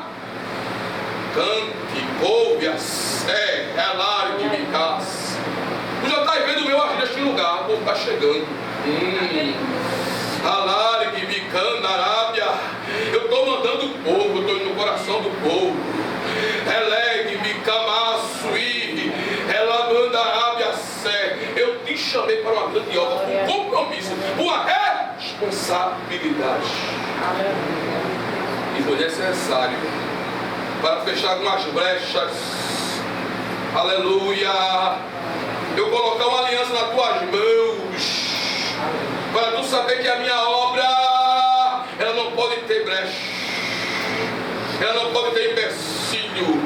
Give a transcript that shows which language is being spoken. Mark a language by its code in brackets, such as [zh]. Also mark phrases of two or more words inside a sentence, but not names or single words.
[pt] Cante, ouve-se, Elargue-me-casse. Tu já estás vendo o meu agir neste lugar, o povo está chegando. Alargue-me-candarábia. Eu estou mandando o povo, eu estou indo no coração do povo. Elegue-me-camassuí, Elabandarábia-sé. Eu te chamei para uma grande obra, um compromisso, uma responsabilidade. E foi necessário para fechar algumas brechas. Aleluia. Eu colocar uma aliança nas tuas mãos, para tu saber que a minha obra, ela não pode ter brecha, ela não pode ter empecilho.